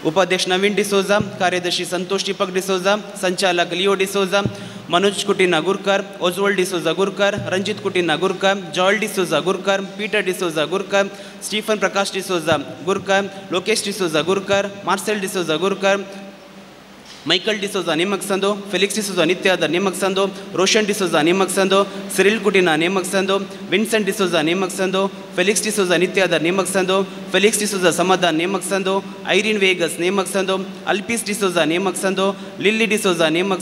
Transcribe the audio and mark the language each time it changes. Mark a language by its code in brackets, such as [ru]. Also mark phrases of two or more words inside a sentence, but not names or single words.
[kok] उपाध्यक्ष नवीन डिसोजा, कार्यदर्शी संतोष दीपक डिसोजा, संचालक लिओ डिसोजा, मनोज कुटीना गुरकर, ओजवल डिसोजा गुरकर, रंजित कुटीना गुरकर, जॉयल डिसोजा गुरकर, पीटर डिसोजा गुरकर, स्टीफन प्रकाश डिसोजा गुरकर, लोकेश डिसोजा गुरकर, मार्सेल डिसोजा गुरकर, माइकल डिसोजा ನೇಮಕ ಸಂದು, ಫೆಲಿಕ್ಸ್ ಡಿಸೋಜಾ ನಿತ್ಯಾದರ್ ನೇಮಕ ಸಂದು, ರೋಷನ್ ಡಿಸೋಜಾ ನೇಮಕ ಸಂದು, ಸಿರಿಲ್ ಕುಟಿನಾ ನೇಮಕ ಸಂದು, ವಿನ್ಸೆಂಟ್ ಡಿಸೋಜಾ ನೇಮಕ ಸಂದು, ಫೆಲಿಕ್ಸ್ ಡಿಸೋಜಾ ನಿತ್ಯಾದರ್ ನೇಮಕ ಸಂದು, ಫೆಲಿಕ್ಸ್ ಡಿಸೋಜಾ ಸಮಾಧಾನ್ ನೇಮಕ ಸಂದು, ಐರಿನ್ ವೇಗಸ್ ನೇಮಕ ಸಂದು, ಅಲ್ಪಿಸ್ ಡಿಸೋಜಾ ನೇಮಕ ಸಂದು, ಲಿಲ್ಲಿ ಡಿಸೋಜಾ ನೇಮಕ